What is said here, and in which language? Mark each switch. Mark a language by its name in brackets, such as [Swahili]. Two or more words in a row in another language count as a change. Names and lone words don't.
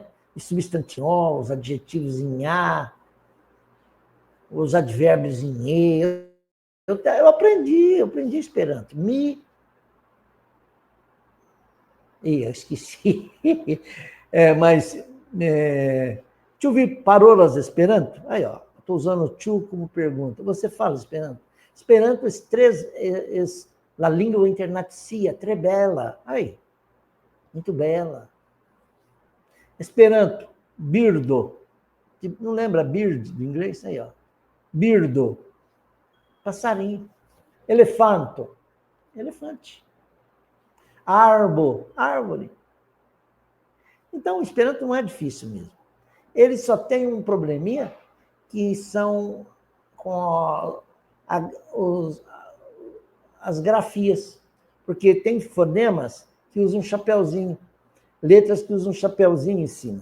[Portuguese] Os substantivos, os adjetivos em A, os advérbios em E. Eu aprendi Esperanto. Eu esqueci. [Esperanto] Mas tu vi parolas Esperanto? [Portuguese] Aí, ó, estou usando o tu como pergunta. Você fala Esperanto? [Esperanto] Esperanto é la língua internacia, tre bela. [Portuguese] Aí, muito bela. Esperanto, birdo. Não lembra bird do inglês? Aí, ó. Birdo, passarinho. Elefanto, elefante. Arbo, árvore. Então, o Esperanto não é difícil mesmo. Ele só tem um probleminha que são com as grafias, porque tem fonemas que usam um chapeuzinho, letras que usam um chapeuzinho em cima.